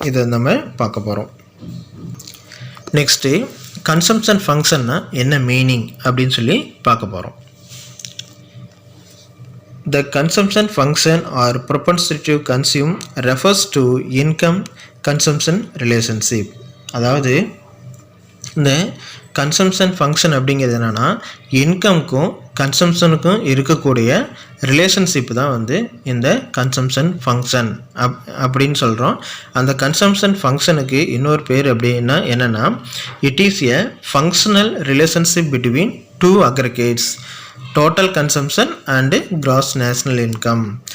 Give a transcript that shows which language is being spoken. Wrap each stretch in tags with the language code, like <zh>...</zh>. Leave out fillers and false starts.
<ta>இதை நம்ம பார்க்க போகிறோம். நெக்ஸ்ட்டு கன்சம்ஷன் ஃபங்க்ஷன்னா என்ன மீனிங் அப்படின்னு பார்க்க போகிறோம்.</ta> <en>The consumption function or propensity to consume refers to income consumption relationship.</en> <ta>அதாவது இந்த கன்சம்ஷன் ஃபங்க்ஷன் அப்படிங்கிறது என்னென்னா இன்கம்க்கும் கன்சம்ஷனுக்கும் இருக்கக்கூடிய ரிலேஷன்ஷிப் தான் வந்து இந்த கன்சம்ஷன் ஃபங்க்ஷன் அப்படின்னு சொல்கிறோம். அந்த கன்சம்ஷன் ஃபங்க்ஷனுக்கு இன்னொரு பேர் அப்படின்னா என்னென்னா</ta> <en>It is a functional relationship between two aggregates, total consumption and gross national income.</en>